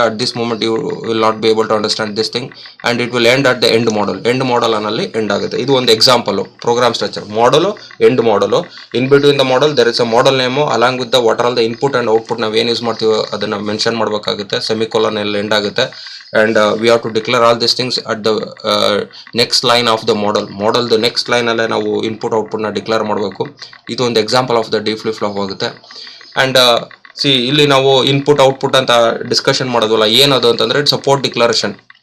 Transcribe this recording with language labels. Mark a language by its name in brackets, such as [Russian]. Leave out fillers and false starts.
[English] at this moment you will not be able to understand this thing and it will end at the end [Kannada] model ಅನ್ನಲ್ಲಿ end ಆಗುತ್ತೆ. ಇದು ಒಂದು example program structure. ಮಾಡಲು, end ಮಾಡಲು. [English] in between the model there is a model name along with the what all the input and output [Kannada] ನಾವು ಏನು use ಮಾಡ್ತೀವೋ ಅದನ್ನು mention ಮಾಡಬೇಕಾಗುತ್ತೆ. ಸೆಮಿಕೋಲನ್ ಎಲ್ಲ ಎಂಡ್ ಆಗುತ್ತೆ. [English] And we have to declare all these things at the next line of the model the next line [Kannada] ಅಲ್ಲೇ ನಾವು input ಔಟ್ಪುಟ್ನ declare ಮಾಡಬೇಕು. ಇದು ಒಂದು example of the D flip flop ಆಗುತ್ತೆ. ಆ್ಯಂಡ್ ಇಲ್ಲಿ ನಾವು ಇನ್ಪುಟ್ ಔಟ್ಪುಟ್ ಅಂತ ಡಿಸ್ಕಷನ್ ಮಾಡೋದಲ್ಲ, ಏನದು ಅಂತಂದರೆ [English] It's a port declaration.